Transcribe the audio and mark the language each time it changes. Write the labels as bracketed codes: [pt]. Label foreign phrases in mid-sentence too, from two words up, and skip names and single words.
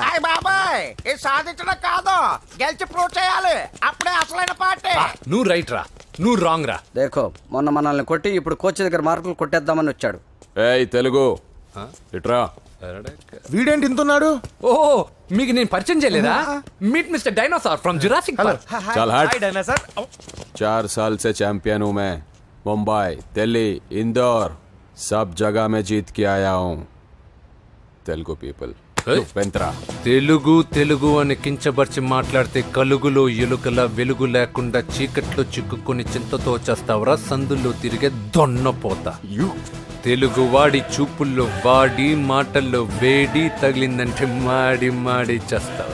[te] బాబాయ్ ఇది సాధించడం కాదు, గెలిచి ప్రూవ్ చేయాలి, అప్పుడే అసలైన పార్టీ. నువ్వు రైట్ రా, నువ్వు రాంగ్ రా. దేఖో మొన్న మనల్ని కొట్టి ఇప్పుడు కోచ్ దగ్గర మార్కులు కొట్టేద్దామని వచ్చాడు. ఏయ్ తెలుగు ఇట్రా. వీడేంటి ఇంతున్నాడు? ఓ మీకు నేను పరిచయం చేయలేదా? [en] Meet Mister Dinosaur from Jurassic Park. [hi] चल हट। [te] హాయ్ డైనోసార్. [hi] 4 साल से चैंपियन हूँ मैं। मुंबई, दिल्ली, इंदौर सब जगह में जीत के आया हूँ। [en] Telugu people వెంత్రా. [te] తెలుగు తెలుగు అని కించబర్చి మాట్లాడితే కలుగులో ఎలుకల వెలుగు లేకుండా చీకట్లో చిక్కుకొని చింతతో చేస్తావరా సందుల్లో తిరిగే దొన్నపోతా. తెలుగు వాడి చూపుల్లో వాడి మాటల్లో వేడి తగిలిందంటే మాడి మాడి చేస్తావు.